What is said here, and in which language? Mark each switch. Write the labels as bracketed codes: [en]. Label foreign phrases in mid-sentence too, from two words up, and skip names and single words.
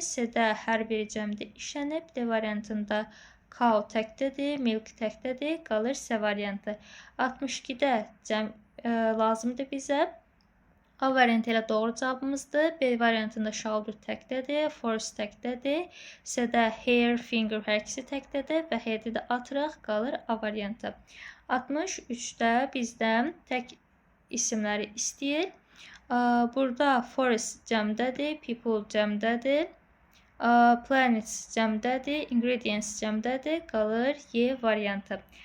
[az] C-də hər biri cəmdə işlənib. D variantında cow təkdədir, milk təkdədir. Qalır C variantı. 62-də cəm lazımdır bizə. A variantı ilə doğru cavabımızdır. B variantında shoulder təkdədir, forest təkdədir. C-də hair, finger hər ikisi təkdədir və head-i də atırıq. Qalır A variantı. 63-də bizdən tək isimləri istəyir. Burada forest cəmdədir, people cəmdədir, planets cəmdədir, ingredients cəmdədir, qalır Y variantı.